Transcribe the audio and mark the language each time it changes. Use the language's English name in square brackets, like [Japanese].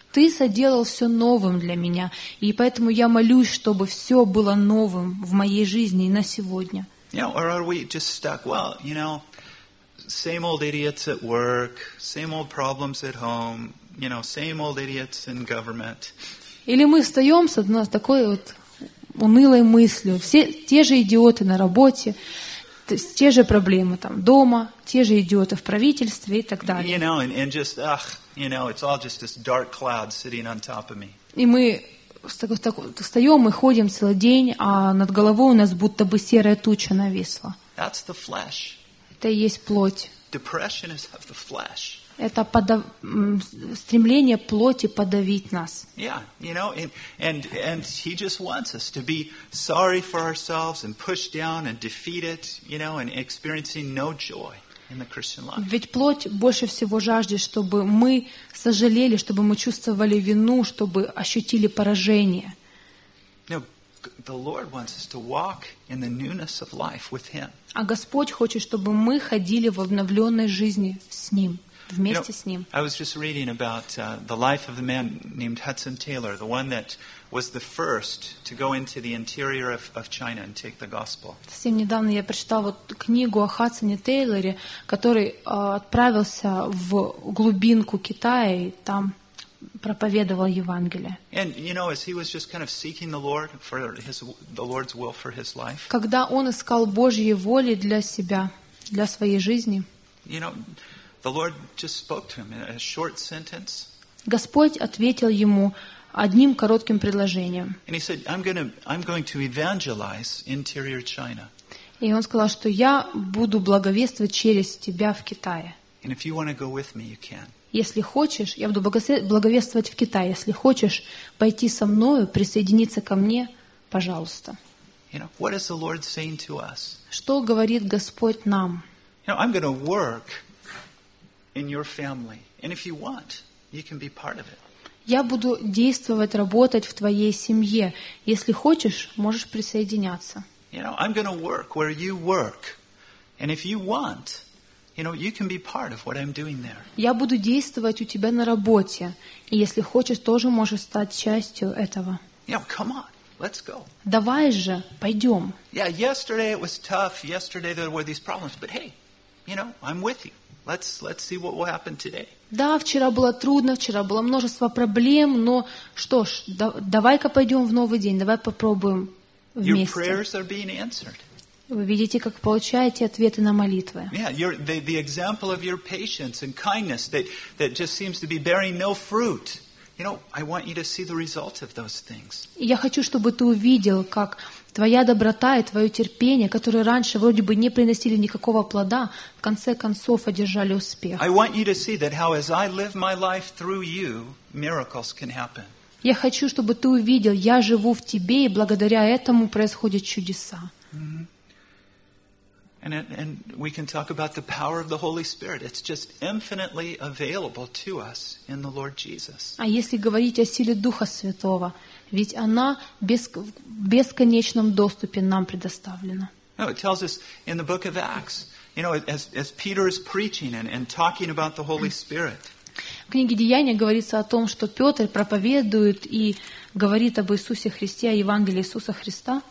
[Russian] Ты соделал все новым для меня, и поэтому я молюсь, чтобы все было новым в моей жизни и на сегодня. [English] Yeah, or are we just stuck? Well, you know, same old idiots at work, same old problems at home, you know, same old idiots in government. [Russian] Или мы встаем с одной такой вот унылой мыслью. Все те же идиоты на работе, те же проблемы там дома, те же идиоты в правительстве и так далее. [English] You know, and just, ugh, you know, it's all just this dark cloud sitting on top of me. [Russian] И мы встаем и ходим целый день, а над головой у нас будто бы серая туча нависла. [English] That's the flesh. [Russian] Это и есть плоть. [English] Depression is of the flesh. [Russian] Это стремление плоти подавить нас. [English] Yeah, you know, and he just wants us to be sorry for ourselves and pushed down and defeated, you know, and experiencing no joy in the Christian life. [Russian] Ведь плоть больше всего жаждет, чтобы мы сожалели, чтобы мы чувствовали вину, чтобы ощутили поражение. [English] No, the Lord wants us to walk in the newness of life with him. [Russian] А Господь хочет, чтобы мы ходили в обновленной жизни с ним. [English] I was just reading about the life of a man named Hudson Taylor, the one that was the first to go into the interior of China and take the gospel. [Russian] Совсем недавно я прочитала вот книгу о Хадсоне Тейлоре, который отправился в глубинку Китая и там проповедовал Евангелие. [English] And you know, as he was just kind of seeking the Lord's will for his life. [Russian] Когда он искал Божьей воли для себя, для своей жизни. [English] You know, the Lord just spoke to him in a short sentence. [Russian] Господь ответил ему одним коротким предложением. [English] And he said, I'm going to evangelize interior China. [Russian] И он сказал, что я буду благовествовать через тебя в Китае. [English] And if you want to go with me, you can. [Russian] Если хочешь, я буду благовествовать в Китае. Если хочешь пойти со мною, присоединиться ко мне, пожалуйста. [English] You know, what is the Lord saying to us? [Russian] Что говорит Господь нам? [English] You know, I'm going to work in your family. And if you want, you can be part of it. [Russian] Я буду действовать, работать в твоей семье. Если хочешь, можешь присоединяться. [English] You know, I'm going to work where you work. And if you want, you know, you can be part of what I'm doing there. [Russian] Я буду действовать у тебя на работе. И если хочешь, тоже можешь стать частью этого. [English] You know, come on. Let's go. [Russian] Давай же, пойдем. [English] Yeah, yesterday it was tough. Yesterday there were these problems, but hey, you know, I'm with you. Let's see what will happen today. [Russian] Да, вчера было трудно, вчера было множество проблем, но что ж, давай-ка пойдем в новый день, давай попробуем вместе. [English] Your prayers are being answered. [Russian] Вы видите, как получаете ответы на молитвы. [English] Yeah, the example of your patience and kindness that just seems to be bearing no fruit. You know, I want you to see the result of those things. [Russian] Я хочу, чтобы ты увидел, как твоя доброта и твое терпение, которые раньше вроде бы не приносили никакого плода, в конце концов одержали успех. [English] I want you to see that how as I live my life through you, miracles can happen. [Russian] Я хочу, чтобы ты увидел, я живу в тебе, и благодаря этому происходят чудеса. [English] And we can talk about the power of the Holy Spirit. It's just infinitely available to us in the Lord Jesus. [Russian] А если говорить о силе Духа Святого, ведь она в бесконечном доступе нам предоставлена. [English] No, it tells us in the book of Acts, you know, as Peter is preaching and talking about the Holy Spirit. [Russian] В книге Деяния говорится о том, что Петр проповедует и говорит об Иисусе Христе, о Евангелии Иисуса Христа.